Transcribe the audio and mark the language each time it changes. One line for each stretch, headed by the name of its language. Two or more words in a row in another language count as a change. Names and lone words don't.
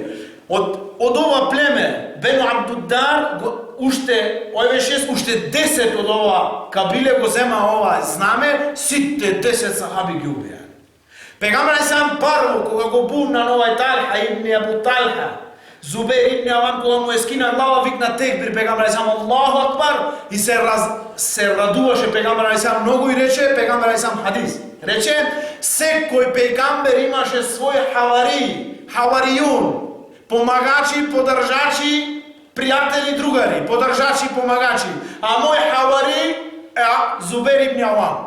Macedonian: Од ова племе Бену Абдудар уште овие 6 уште 10 од ова кабиле го зема ова знаме, сите 10 сахаби ги убие. Пегамбер алейхиссалам парво кога го бунна на овај Талха ибн Абу Талха, Зубеир ибн Авам кога му скина глава викна текбир пегамбер алейхиссалам
Arabic: الله أكبر
Macedonian: и се радуваше пегамбер алейхиссалам многу и рече пегамбер алейхиссалам хадис. Рече, секој пегамбер имаше свој хаваријун, помагачи, подржачи, пријатели, другари, подржачи, помагачи. А мој хавари е Зубеир ибн Авам.